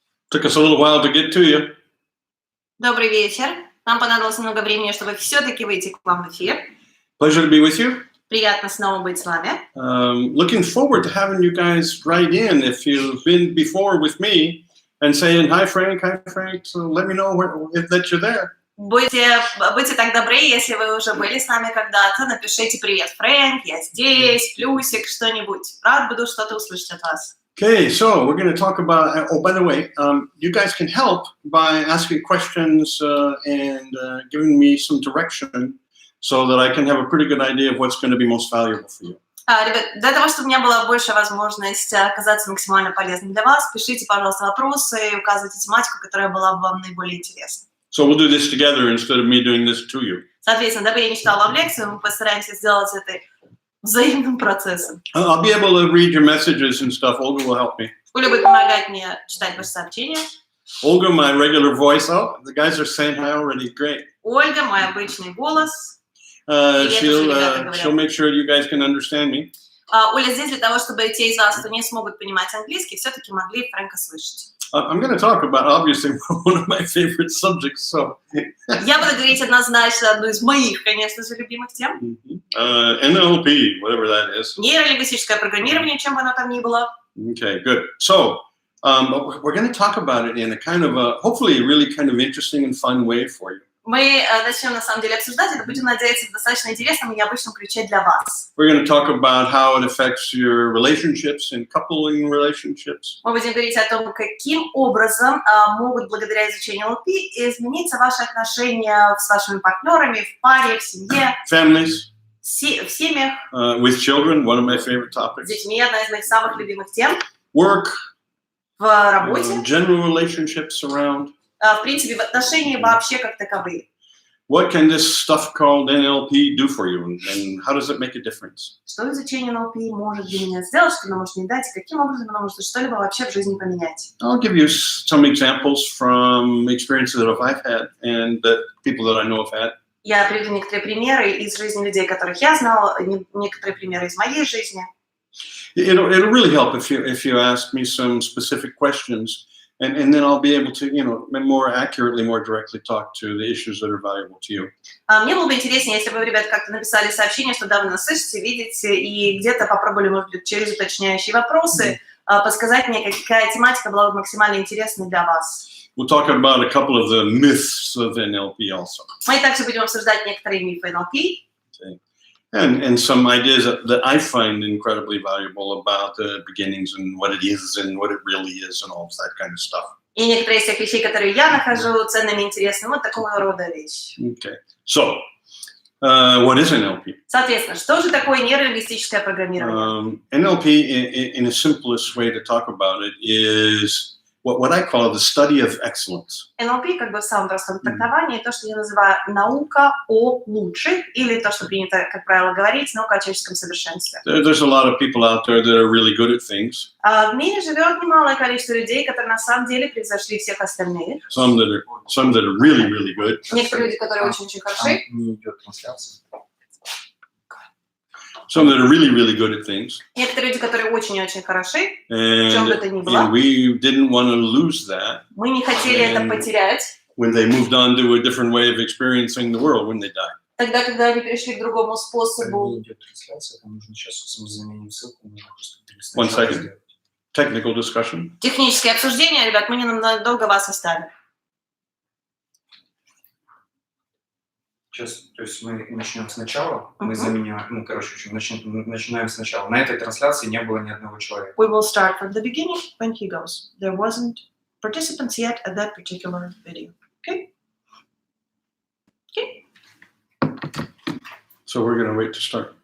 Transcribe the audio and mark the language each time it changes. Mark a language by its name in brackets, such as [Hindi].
[English] Took us a little while to get to you. [Russian] Добрый вечер. Нам понадобилось много времени, чтобы все-таки выйти к вам в эфир. [English] Pleasure to be with you. [Russian] Приятно снова быть с вами. [English] Looking forward to having you guys write in if you've been before with me and saying, hi, Frank, so let me know that you're there. [Russian] Будьте так добры, если вы уже были с нами когда-то, напишите «Привет, Фрэнк, я здесь», плюсик, что-нибудь. Рад буду что-то услышать от вас. [English] Okay, so we're going to talk about, oh, by the way, you guys can help by asking questions and giving me some direction so that I can have a pretty good idea of what's going to be most valuable for you. [Russian] Ребят, для того, чтобы у меня была большая возможность оказаться максимально полезным для вас, пишите, пожалуйста, вопросы и указывайте тематику, которая была бы вам наиболее интересна. [English] So we'll do this together instead of me doing this to you. [Russian] Соответственно, дабы я не читала вам лекцию, мы постараемся сделать это взаимным процессом. [English] I'll be able to read your messages and stuff. Olga will help me. [Russian] Оля будет помогать мне читать ваши сообщения. [English] Olga, my regular voice. Oh, the guys are saying hi already. Great. [Russian] Ольга, мой обычный голос. [English] She'll make sure you guys can understand me. [Russian] Оля здесь для того, чтобы те из вас, кто не смогут понимать английский, все-таки могли Фрэнка слышать. [English] I'm going to talk about, obviously, one of my favorite subjects. So. [Russian] Я буду говорить однозначно одну из моих, конечно же, любимых тем. [English] NLP, whatever that is. [Russian] Нейролингвистическое программирование, чем бы оно там ни было. [English] Okay, good. So, we're going to talk about it in a kind of a, hopefully, a really kind of interesting and fun way for you. [Russian] Мы начнем, на самом деле, обсуждать это, будем надеяться, в достаточно интересном и необычном ключе для вас. [English] We're going to talk about how it affects your relationships and coupling relationships. [Russian] Мы будем говорить о том, каким образом могут, благодаря изучению НЛП, измениться ваши отношения с вашими партнерами, в паре, в семье. [English] Families. [Russian] В семьях. [English] With children, one of my favorite topics. [Russian] С детьми, одна из моих самых любимых тем. [English] Work. [Russian] В работе. [English] General relationships around. [Russian] В принципе, в отношении вообще как таковые. [English] What can this stuff called NLP do for you, and how does it make a difference? [Russian] Что изучение НЛП может для меня сделать, что оно может мне дать, и каким образом оно может что-либо вообще в жизни поменять? [English] I'll give you some examples from experiences that I've had and that people that I know have had. [Russian] Я приведу некоторые примеры из жизни людей, которых я знала, некоторые примеры из моей жизни. [English] It'll really help if you ask me some specific questions. And then I'll be able to, more accurately, more directly talk to the issues that are valuable to you. [Russian] Мне было бы интереснее, если бы вы, ребята, как-то написали сообщение, что да, вы нас слышите, видите, и где-то попробовали, может быть, через уточняющие вопросы подсказать мне, какая тематика была бы максимально интересной для вас. [English] We'll talk about a couple of the myths of NLP also. [Russian] Мы также будем обсуждать некоторые мифы НЛП. [English] Okay. And some ideas that I find incredibly valuable about the beginnings and what it is and what it really is and all of that kind of stuff. [Russian] И некоторые из тех вещей, которые я нахожу ценными и интересными, вот такого рода вещи. [English] Okay. So, what is NLP? [Russian] Соответственно, что же такое нейролингвистическое программирование? [English] NLP, in the simplest way to talk about it, is what I call the study of excellence. [Russian] НЛП, как бы в самом простом трактовании, то, что я называю наука о лучших, или то, что принято, как правило, говорить, наука о человеческом совершенстве. [English] There's a lot of people out there that are really good at things. [Russian] В мире живет немалое количество людей, которые на самом деле превзошли всех остальных. [English] Some that are really, really good. [Russian] Некоторые люди, которые очень-очень хороши. Не идет трансляция. [English] Some that are really, really good at things. [Russian] Некоторые люди, которые очень-очень хороши, в чем бы то ни было. [English] And we didn't want to lose that. [Russian] Мы не хотели это потерять. [English] When they moved on to a different way of experiencing the world when they died. [Russian] Тогда, когда они перешли к другому способу. Не идет трансляция, там нужно сейчас мы заменим ссылку. [English] One second. Technical discussion. [Russian] Технические обсуждения, ребят, мы ненадолго вас оставим. Сейчас, то есть мы начнем сначала, мы заменяем, начинаем сначала. На этой трансляции не было ни одного человека. [English] We will start from the beginning when he goes. There wasn't participants yet at that particular video. Okay? Okay? So we're going to wait to start.